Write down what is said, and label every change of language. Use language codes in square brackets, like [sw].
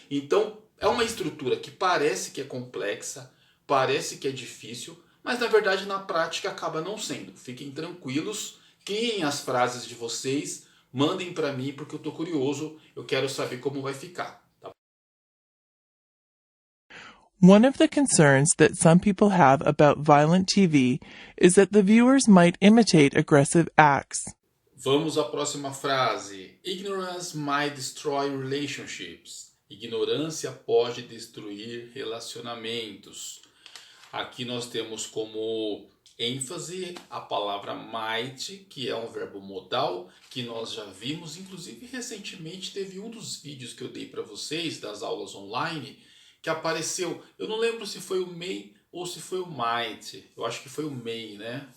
[pt] Então é uma estrutura que parece que é complexa, parece que é difícil, mas na verdade na prática acaba não sendo. Fiquem tranquilos, criem as frases de vocês, mandem para mim porque eu estou curioso, eu quero saber como vai ficar. [en] One of the concerns that some people have about violent TV is that the viewers might imitate aggressive acts. [pt] Vamos à próxima frase. [en] Ignorance might destroy relationships. [pt] Ignorância pode destruir relacionamentos. Aqui nós temos como ênfase a palavra might, que é um verbo modal, que nós já vimos, inclusive recentemente teve um dos vídeos que eu dei para vocês, das aulas online, que apareceu, eu não lembro se foi o may ou se foi o might, eu acho que foi o may, né?